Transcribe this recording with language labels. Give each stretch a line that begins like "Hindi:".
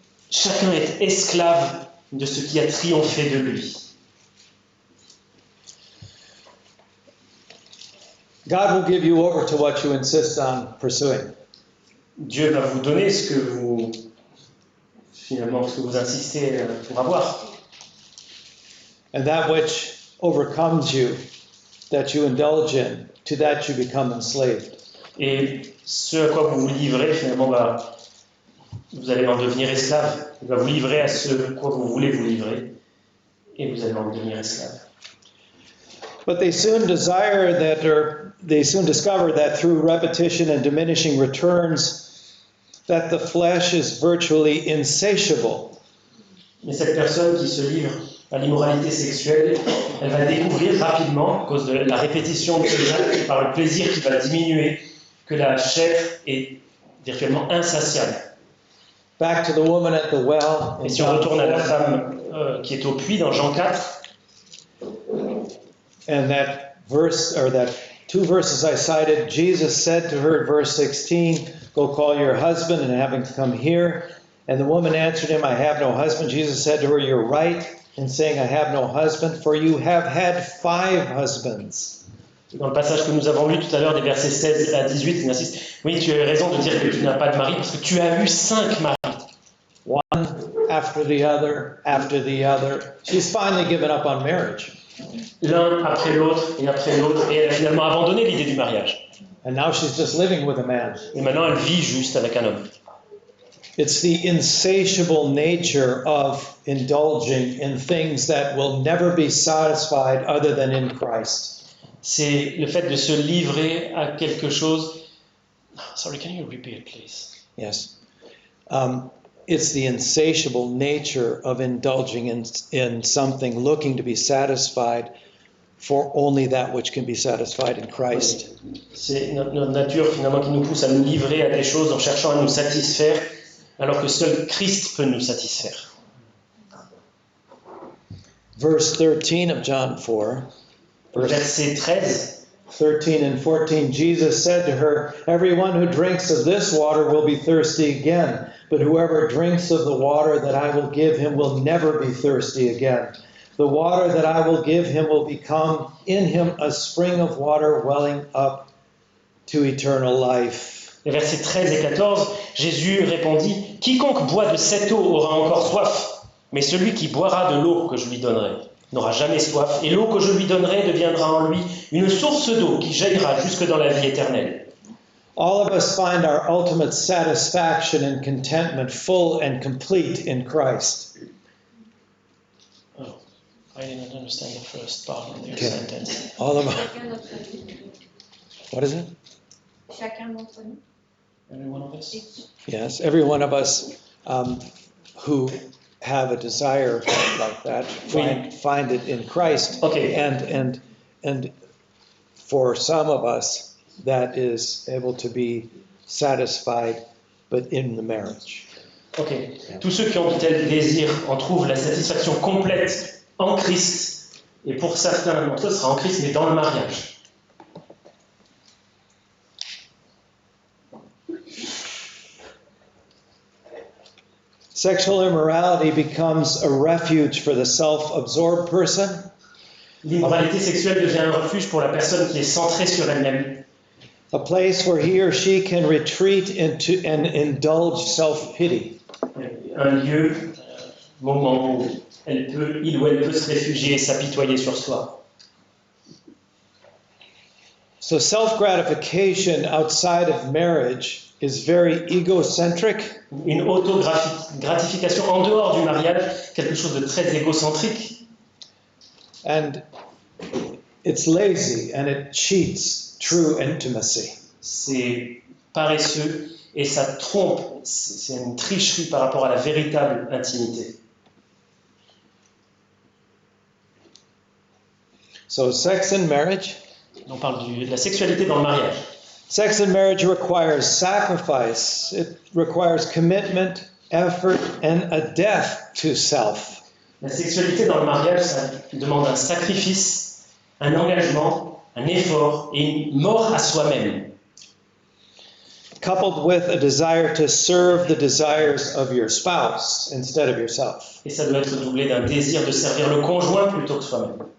French: Chacun est esclave de ce qui a triomphé de lui.
English: God will give you over to what you insist on pursuing.
French: Dieu va vous donner ce que vous insistez pour avoir.
English: And that which overcomes you, that you indulge in, to that you become enslaved.
French: Et ce à quoi vous vous livrez, finalement, vous allez en devenir esclave. Il va vous livrer à ce à quoi vous voulez vous livrer, et vous allez en devenir esclave.
English: But they soon discover that through repetition and diminishing returns, that the flesh is virtually insatiable.
French: Mais cette personne qui se livre à l'immoralité sexuelle, elle va découvrir rapidement, à cause de la répétition de ces actes, par le plaisir qui va diminuer, que la chair est virtuellement insatiable.
English: Back to the woman at the well.
French: Et si on retourne à la femme qui est au puits dans Jean 4,
English: And that verse, or that 2 verses I cited, Jesus said to her, verse 16, go call your husband and have him come here. And the woman answered him, I have no husband. Jesus said to her, you're right in saying I have no husband, for you have had 5 husbands.
French: dans le passage que nous avons lu tout à l'heure, des versets 16 à 18, il insiste, oui, tu as raison de dire que tu n'as pas de mari, parce que tu as eu 5 maris.
English: One after the other, after the other. She's finally given up on marriage.
French: L'un après l'autre, et elle a finalement abandonné l'idée du mariage.
English: And now she's just living with a man.
French: Et maintenant, elle vit juste avec un homme.
English: It's the insatiable nature of indulging in things that will never be satisfied other than in Christ.
French: C'est le fait de se livrer à quelque chose.
English: Sorry, can you repeat, please? Yes. It's the insatiable nature of indulging in something, looking to be satisfied for only that which can be satisfied in Christ.
French: C'est notre nature finalement qui nous pousse à nous livrer à des choses en cherchant à nous satisfaire, alors que seul Christ peut nous satisfaire.
English: Verse 13 of John 4.
French: Verset 13.
English: 13 and 14, Jesus said to her, everyone who drinks of this water will be thirsty again, but whoever drinks of the water that I will give him will never be thirsty again. The water that I will give him will become in him a spring of water welling up to eternal life.
French: Les versets 13 et 14, Jésus répondit, quiconque boit de cette eau aura encore soif, mais celui qui boira de l'eau que je lui donnerai n'aura jamais soif, et l'eau que je lui donnerai deviendra en lui une source d'eau qui jaillira jusque dans la vie éternelle.
English: All of us find our ultimate satisfaction and contentment full and complete in Christ. Oh, I didn't understand the first part of your Okay. sentence. All of us.
French: Chacun d'entre nous.
English: What is it?
French: Chacun d'entre nous.
English: Every one of us? Yes, every one of us who have a desire like that find it in Christ. Okay. And for some of us, that is able to be satisfied, but in the marriage. Ok.
French: Tous ceux qui ont de tels désirs en trouvent la satisfaction complète en Christ. Et pour certains d'entre eux, ce sera en Christ, mais dans le mariage.
English: Sexual immorality becomes a refuge for the self-absorbed person.
French: L'immoralité sexuelle devient un refuge pour la personne qui est centrée sur elle-même.
English: A place where he or she can retreat into and indulge self-pity.
French: Un lieu, moment où il ou elle peut se réfugier et s'apitoyer sur soi.
English: So self-gratification outside of marriage is very egocentric.
French: Une auto-gratification en dehors du mariage, quelque chose de très égocentrique.
English: And it's lazy and it cheats true intimacy.
French: C'est paresseux et ça trompe, c'est une tricherie par rapport à la véritable intimité.
English: So sex in marriage.
French: On parle de la sexualité dans le mariage.
English: Sex in marriage requires sacrifice. It requires commitment effort, and a death to self.
French: La sexualité dans le mariage, ça demande un sacrifice, un engagement, un effort et une mort à soi-même,
English: Coupled with a desire to serve the desires of your spouse instead of yourself.
French: et ça doit être doublé d'un désir de servir le conjoint plutôt que soi-même.